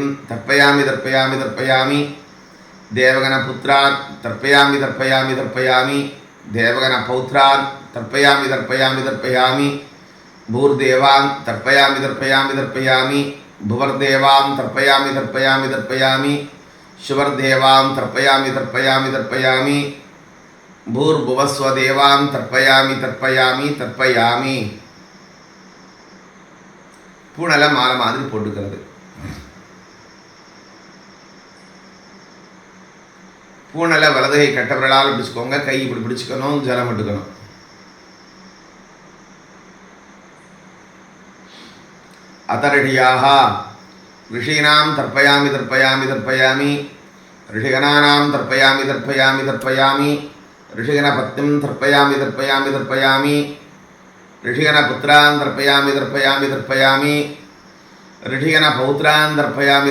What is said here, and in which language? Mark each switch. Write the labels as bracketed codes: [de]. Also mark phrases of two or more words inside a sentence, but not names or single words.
[sa] तर्पयामि तर्पयामि तर्पयामि देवगणपुत्रान् तर्पयामि तर्पयामि तर्पयामि देवगणपौत्रान् तर्पयामि तर्पयामि तर्पयामि भूर्देवान् तर्पयामि तर्पयामि तर्पयामि भुवर्देवान् तर्पयामि तर्पयामि तर्पयामि सुवर्देवान् तर्पयामि तर्पयामि तर्पयामि भूर्भुवस्सुवर्देवान् तर्पयामि तर्पयामि तर्पयामि. [ta] பூனலை மாலை மாதிரி போட்டுக்கிறது. பூனலை வலதுகை கட்டவரலால் பிடிச்சுக்கோங்க. கை இப்படி பிடிச்சுக்கணும். ஜலம் விட்டுக்கணும். [sa] अतरडियाः ऋषीणां तर्पयामि तर्पयामि तर्पयामि ऋषिगणानां तर्पयामि तर्पयामि तर्पयामि ऋषिगणपत्नीं तर्पयामि तर्पयामि तर्पयामि ऋषिगणपुत्रान् तर्पयामि तर्पयामि तर्पयामि ऋषिगणपौत्रान् तर्पयामि